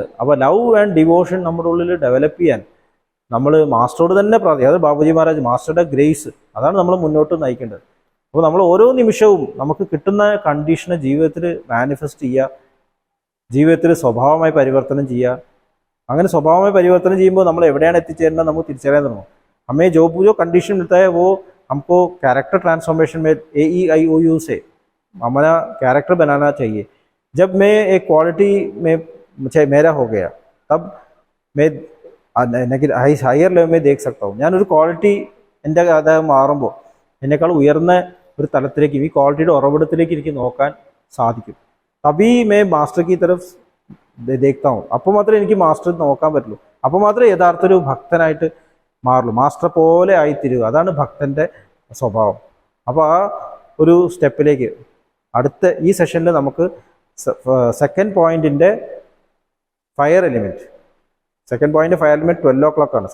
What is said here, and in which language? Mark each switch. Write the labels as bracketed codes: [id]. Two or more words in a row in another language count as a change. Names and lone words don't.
[ml] അപ്പോൾ [en] love and devotion [ml] നമ്മുടെ ഉള്ളിൽ ഡെവലപ്പ് ചെയ്യാൻ നമ്മൾ മാസ്റ്ററോട് തന്നെ പ്രാർത്ഥിക്കുക. അത് ബാബുജി മഹാരാജ് മാസ്റ്ററുടെ ഗ്രേസ് അതാണ് നമ്മൾ മുന്നോട്ട് നയിക്കേണ്ടത്. അപ്പോൾ നമ്മൾ ഓരോ നിമിഷവും നമുക്ക് കിട്ടുന്ന കണ്ടീഷനെ ജീവിതത്തിൽ മാനിഫെസ്റ്റ് ചെയ്യുക, ജീവിതത്തിൽ സ്വഭാവമായി പരിവർത്തനം ചെയ്യുക. അങ്ങനെ സ്വഭാവമായി പരിवर्तन ചെയ്യുമ്പോൾ നമ്മൾ എവിടെയാണ് എത്തിച്ചേരുന്നത് നമുക്ക് തിരിച്ചറിയാൻ തുടങ്ങും. [hi] हमें जो कंडीशन मिलता है वो हमको [en] character transformation [hi] में AEIOU से हमारा कैरेक्टर बनाना चाहिए. जब मैं एक क्वालिटी में मुझे मेरा हो गया तब मैं [en] higher level [hi] देख सकता हूँ. [ml] ഞാനൊരു ക്വാളിറ്റി എൻ്റെ അത് മാറുമ്പോൾ എന്നെക്കാൾ ഉയർന്ന ഒരു തലത്തിലേക്ക് ഈ ക്വാളിറ്റിയുടെ ഉറവിടത്തിലേക്ക് എനിക്ക് നോക്കാൻ സാധിക്കും. [hi] तभी मैं मास्टर की तरफ देखता हूँ. [ml] അപ്പോൾ മാത്രമേ എനിക്ക് മാസ്റ്റർ നോക്കാൻ പറ്റുള്ളൂ. അപ്പോൾ മാത്രമേ യഥാർത്ഥ ഒരു ഭക്തനായിട്ട് മാറുള്ളൂ. മാസ്റ്റർ പോലെ ആയിത്തീരുക, അതാണ് ഭക്തന്റെ സ്വഭാവം. അപ്പോൾ ആ ഒരു സ്റ്റെപ്പിലേക്ക് അടുത്ത ഈ സെഷനിൽ നമുക്ക് [en] second point's fire element, second point fire element [ml] 12 o'clock ആണ്.